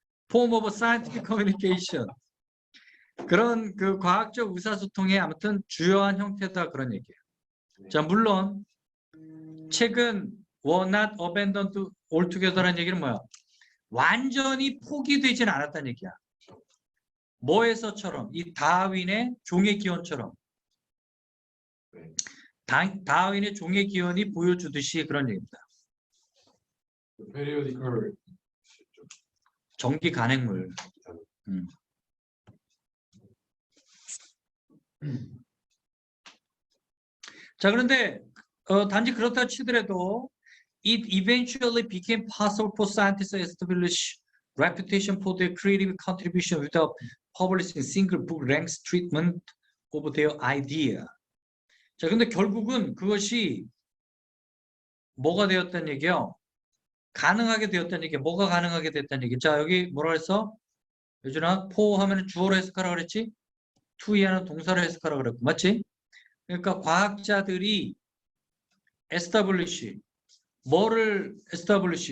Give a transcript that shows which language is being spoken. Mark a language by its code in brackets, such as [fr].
[en] form of scientific communication. [ko] 그런 그 과학적 의사소통의 아무튼 주요한 형태다 그런 얘기예요. 자, 물론 책은 [en] were not abandoned altogether [ko] 라는 얘기는 뭐야? 완전히 포기되지는 않았다는 얘기야. 뭐에서처럼 이 다윈의 종의 기원처럼 다윈의 종의 기원이 보여주듯이 그런 얘기입니다. 페리오디컬 정기 간행물. 자, 그런데 단지 그렇다 치더라도 [en] it eventually became possible for scientists to establish reputation for their creative contribution without publishing single book ranks treatment of their idea. [ko] 자, 근데 결국은 그것이 뭐가 되었다는 얘기요? 가능하게 되었다는 얘기. 뭐가 가능하게 됐다는 얘기. 자, 여기 뭐라 그랬어? 요즘아, for 하면 주어로 해석하라 그랬지? to 하는 동사로 해석하라 그랬고, 맞지? 그러니까 과학자들이 establish, 뭐를 establish?